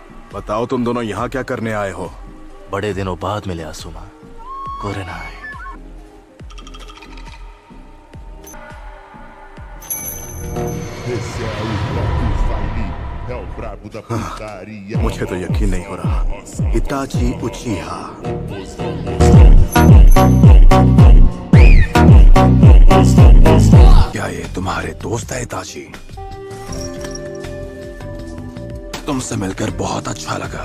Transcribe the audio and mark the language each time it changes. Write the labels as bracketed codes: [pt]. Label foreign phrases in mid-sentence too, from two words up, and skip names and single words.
[hi] बताओ तुम दोनों यहाँ क्या करने आए हो? बड़े दिनों बाद मिले आसुमा। कोरेनाई। [pt] Esse é o Toque Fali, é o brabo da putaria. [hi] मुझे तो यकीन नहीं हो रहा। इताची उचिहा। क्या ये तुम्हारे दोस्त है इताची? तुमसे मिलकर बहुत अच्छा लगा।